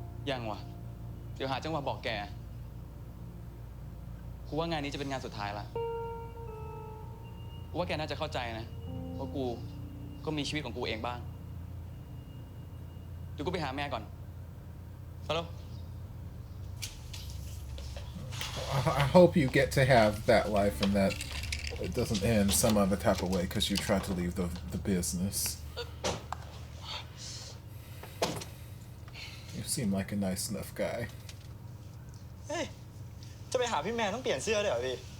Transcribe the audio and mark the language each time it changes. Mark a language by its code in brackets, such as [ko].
[th] ยังวะเดี๋ยวหาจังหวะบอกแกกูว่างานนี้จะเป็นงานสุดท้ายละกูว่าแกน่าจะเข้าใจนะเพราะกูก็มีชีวิตของกูเองบ้างเดี๋ยวกูไปหาแม่ก่อนฮัลโหล [en] I hope you get to have that life and that it doesn't end some other type of way because you tried to leave the business. You seem like a nice enough guy. [th] เฮ้ย จะไปหาพี่แมนต้องเปลี่ยนเสื้อด้วยเหรอพี่